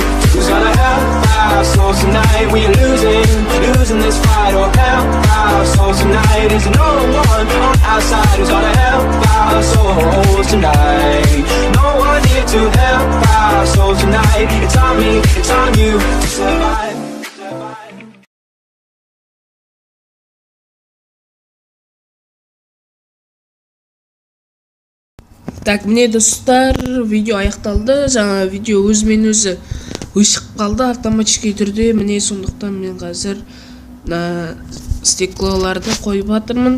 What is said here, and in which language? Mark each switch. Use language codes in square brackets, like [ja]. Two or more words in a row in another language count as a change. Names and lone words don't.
[en] Who's gonna help our souls tonight? We losing this fight. Oh help our souls tonight. Is no one on our side who's gonna help our souls tonight. No one here to help our souls tonight. It's on me, it's on you to survive. [kk] Так, міне достар, видео аяқталды. Жаңа видео өзімен өзі өшіп қалды автоматический түрде. Міне сондықтан мен қазір стеклоларды қойып жатырмын.